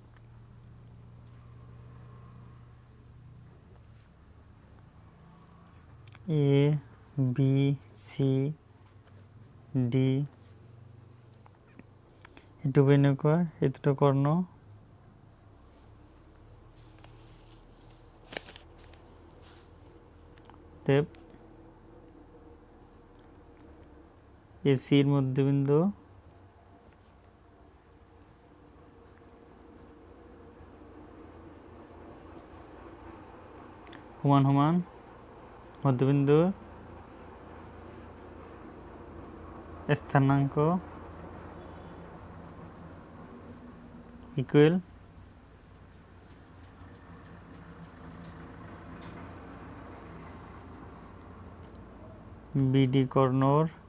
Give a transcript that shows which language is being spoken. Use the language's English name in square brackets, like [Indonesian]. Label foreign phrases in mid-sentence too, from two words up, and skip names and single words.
[Assamese] A B C D এইটো হ'ব এনেকুৱা এই দুটা কৰ্ণ তেপ AC এর মধ্যবিন্দু সমান সমান মধ্যবিন্দু স্থানাঙ্ক ইকুয়াল BD কর্ণর